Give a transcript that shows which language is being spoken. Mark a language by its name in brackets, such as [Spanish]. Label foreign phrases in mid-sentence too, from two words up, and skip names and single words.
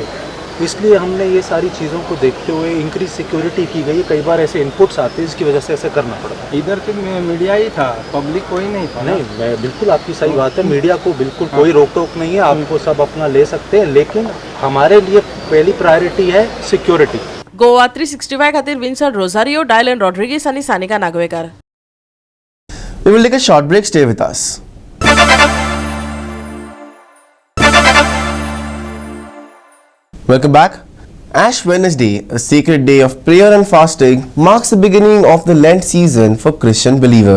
[Hindi] इसलिए हमने ये सारी चीज़ों को देखते हुए [English] increase security [Hindi] की गई. कई बार ऐसे इनपुट्स आते हैं इसकी वजह से ऐसे करना पड़ता है. इधर के मीडिया ही था, पब्लिक कोई नहीं था. नहीं मैं बिल्कुल आपकी सही बात है. मीडिया को बिल्कुल कोई रोक टोक नहीं है. आपको सब अपना ले सकते हैं लेकिन हमारे लिए पहली प्रायोरिटी है सिक्योरिटी. [Konkani] गोवा 365 खातीर विन्संट रोझारियो, डायलन रॉड्रिगीस आनी सानिका नागवेकर. [English] We will take a short break. Stay with us. Welcome back. Ash Wednesday, a sacred day of prayer and fasting, marks the beginning of the Lent season for Christian believers.